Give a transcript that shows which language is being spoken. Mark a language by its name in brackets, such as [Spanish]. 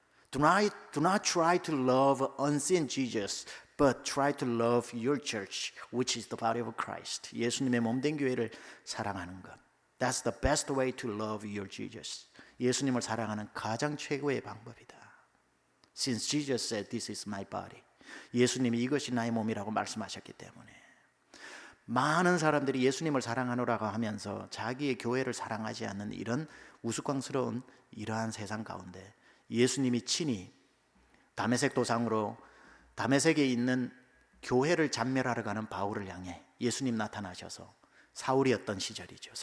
[English] Do not try to love unseen Jesus, but try to love your church, which is the body of Christ. [Korean] 예수님의 몸된 교회를 사랑하는 것. [English] That's the best way to love your Jesus. [Korean] 예수님을 사랑하는 가장 최고의 방법이다. [English] Since Jesus said, this is my body. [Korean] 예수님이 이것이 나의 몸이라고 말씀하셨기 때문에 많은 사람들이 예수님을 사랑하노라고 하면서 자기의 교회를 사랑하지 않는 이런 우스꽝스러운 이러한 세상 가운데 예수님이 친히 다메섹 도상으로 다메섹에 있는 교회를 잔멸하러 가는 바울을 향해 예수님 나타나셔서 사울이었던 시절이죠.